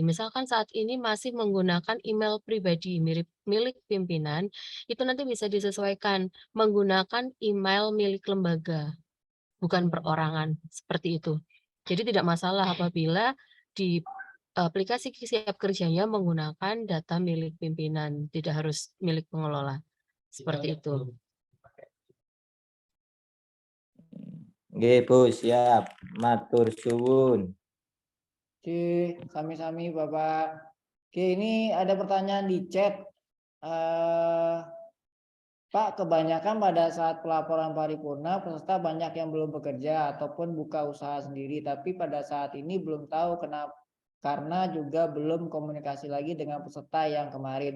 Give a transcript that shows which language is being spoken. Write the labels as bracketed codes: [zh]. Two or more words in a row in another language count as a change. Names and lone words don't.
[id] Misalkan saat ini masih menggunakan email pribadi milik pimpinan, itu nanti bisa disesuaikan menggunakan email milik lembaga, bukan perorangan, seperti itu. Jadi tidak masalah apabila di aplikasi Siap Kerjanya menggunakan data milik pimpinan, tidak harus milik pengelola. Seperti itu. Nggih, Bu, siap. [jv] Matur suwun. Sami-sami Bapak. [id] Oke, ini ada pertanyaan di chat. Pak, kebanyakan pada saat pelaporan paripurna peserta banyak yang belum bekerja ataupun buka usaha sendiri, tapi pada saat ini belum tahu kenapa, karena juga belum komunikasi lagi dengan peserta yang kemarin.